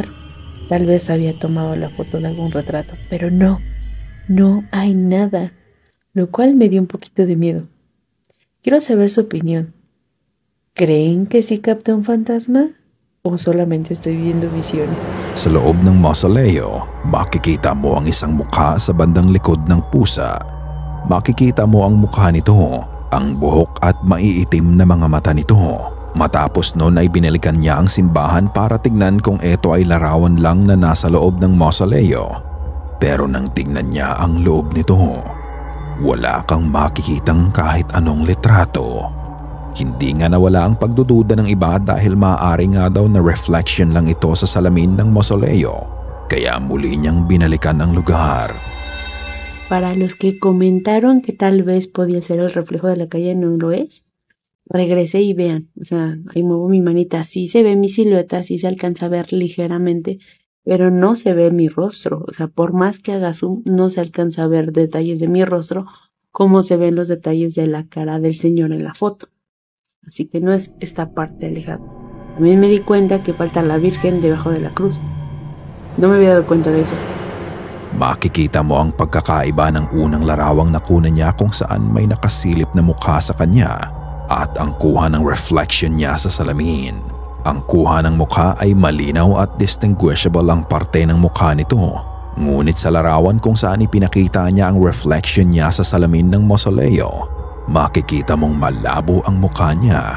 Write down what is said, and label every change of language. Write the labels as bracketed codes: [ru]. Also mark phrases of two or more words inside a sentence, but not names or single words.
[es] Tal vez había tomado la foto de algún retrato, pero no hay nada, lo cual me dio un poquito de miedo. Quiero saber su opinión. ¿Creen que sí capté un fantasma o solamente estoy viendo visiones? [tl] Sa loob ng mausoleo, makikita mo ang isang mukha sa bandang likod ng pusa. Makikita mo ang mukha nito, ang buhok at maiitim na mga mata nito. Matapos noon ay binalikan niya ang simbahan para tignan kung ito ay larawan lang na nasa loob ng mausoleo. Pero nang tignan niya ang loob nito, wala kang makikitang kahit anong litrato. Hindi nga nawala ang pagdududa ng iba dahil maaari nga daw na reflection lang ito sa salamin ng mausoleo. Kaya muli niyang binalikan ang lugar. [es] Para los que comentaron que tal vez podía ser el reflejo de la calle, no lo es. Regresé y vean, o sea, ahí muevo mi manita, sí se ve mi silueta, sí se alcanza a ver ligeramente, pero no se ve mi rostro, o sea, por más que haga zoom, no se alcanza a ver detalles de mi rostro como se ven los detalles de la cara del señor en la foto. Así que no es esta parte alejada. También me di cuenta que falta la Virgen debajo de la cruz. No me había dado cuenta de eso. [tl] Makikita mo ang pagkakaiba ng unang larawang nakuna niya kung saan may nakasilip na mukha sa kanya at ang kuha ng reflection niya sa salamin. Ang kuha ng mukha ay malinaw at distinguishable ang parte ng mukha nito. Ngunit sa larawan kung saan ipinakita niya ang reflection niya sa salamin ng mausoleo, makikita mong malabo ang mukha niya.